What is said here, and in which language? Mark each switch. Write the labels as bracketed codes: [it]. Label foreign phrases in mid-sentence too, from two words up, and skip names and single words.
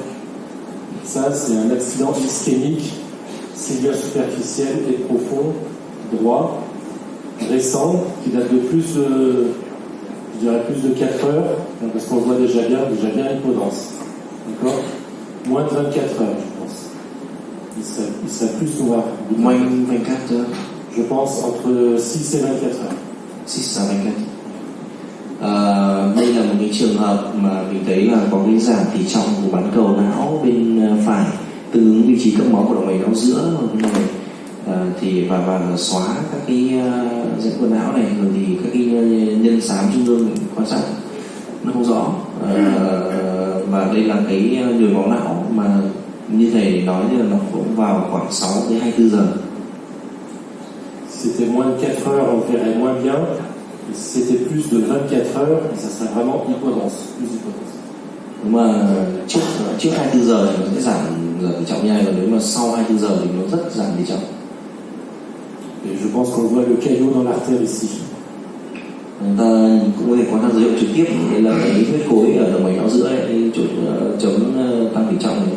[fr] Ça, c'est un accident ischémique, silien superficiel et profond, droit, récent, qui date de plus je dirais plus de 4 heures, parce qu'on voit déjà bien l'hypodance. D'accord? Moins de 24 heures, je pense. Il serait plus noir. Moins 24 heures. Je pense entre 6 et 24 heures. 6 à 24. [vi] Đây là một cái trường hợp mà mình thấy là có cái giảm tỷ trọng của bán cầu não bên phải tương ứng vị trí cấp máu của động mạch não giữa thì và xóa các cái dẫn quần não này, rồi thì các cái nhân xám trung ương mình quan sát nó không rõ. Và đây là cái nhồi máu não mà như thầy nói là nó cũng vào khoảng 6 đến 24 giờ. [fr] Si c'était moins de 4 heures, on verrait moins bien. Et si c'était plus de 24 heures, ça serait vraiment hypodance, plus hypodance. [vi] Nếu mà trước 24 giờ thì nó sẽ giảm tỷ trọng như này, còn nếu mà sau 24 giờ thì nó rất giảm tỷ trọng. [fr] Et je pense qu'on voit le caillot dans l'artère ici. [vi] Người ta cũng có thể quan sát dấu hiệu trực tiếp, đây là cái huyết khối ở động mạch não giữa này, chỗ chấm tăng tỷ trọng này.